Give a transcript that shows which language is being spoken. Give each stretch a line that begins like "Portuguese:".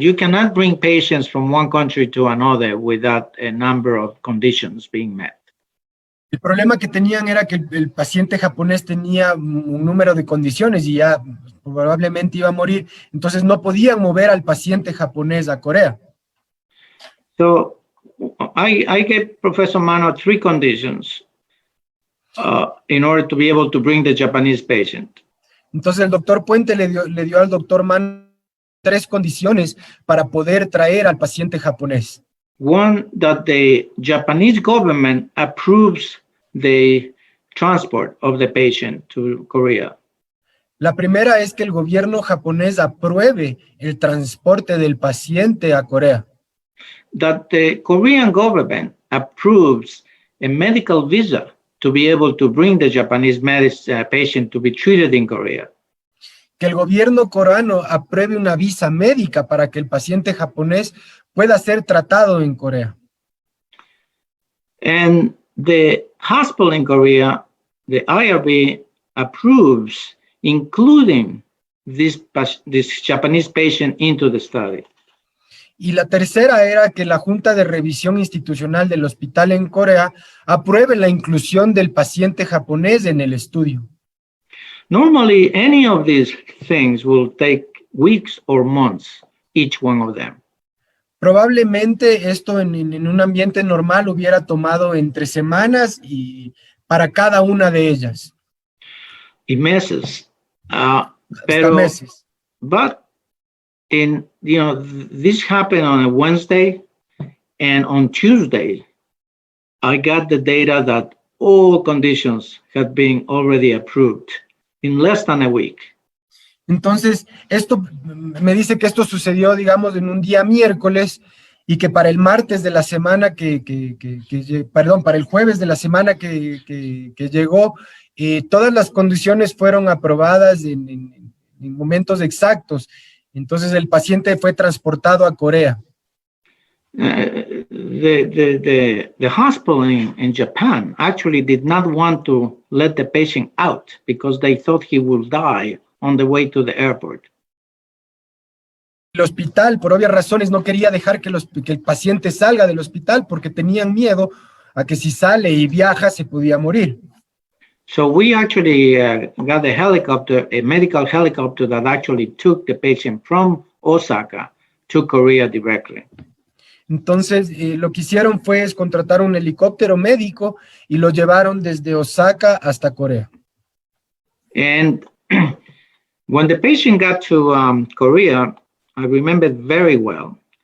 English: You cannot bring patients from one country to another without a number of conditions being met.
Spanish: El problema que tenían era que el paciente japonés tenía un número de condiciones y ya probablemente iba a morir, entonces no podían mover al paciente japonés a Corea.
English: So I gave Professor Mano 3 conditions in order to be able to bring the Japanese patient.
Spanish: Entonces el doctor Puente le dio al doctor Mano 3 condiciones para poder traer al paciente japonés.
English: One, that the Japanese government approves the transport of the patient to Korea.
Spanish: La primera es que el gobierno japonés apruebe el transporte del paciente a Corea.
English: That the Korean government approves a medical visa to be able to bring the Japanese patient to be treated in Korea.
Spanish: Que el gobierno coreano apruebe una visa médica para que el paciente japonés pueda ser tratado en Corea.
English: And the hospital in Korea, the IRB, approves including this Japanese patient into the study.
Spanish: Y la tercera era que la Junta de Revisión Institucional del hospital en Corea apruebe la inclusión del paciente japonés en el estudio.
English: Normally, any of these things will take weeks or months, each one of them.
Spanish: Probablemente esto en un ambiente normal hubiera tomado entre semanas y para cada una de ellas. Y meses. Hasta meses.
English: But this happened on a Wednesday, and on Tuesday, I got the data that all conditions had been already approved in less than a week.
Spanish: Entonces, esto me dice que esto sucedió, digamos, en un día miércoles y que para el martes de la semana para el jueves de la semana que llegó, todas las condiciones fueron aprobadas en momentos exactos. Entonces, el paciente fue transportado a Corea.
English: The hospital in Japan actually did not want to let the patient out because they thought he would die on the way to the airport.
Spanish: El hospital, por obvias razones, no quería dejar que el paciente salga del hospital porque tenían miedo a que si sale y viaja se podía morir.
English: So we actually got a medical helicopter that actually took the patient from Osaka to Korea directly.
Spanish: Entonces, lo que hicieron fue contratar un helicóptero médico y lo llevaron desde Osaka hasta Corea.
English: And when the patient got to Korea, I remember very well.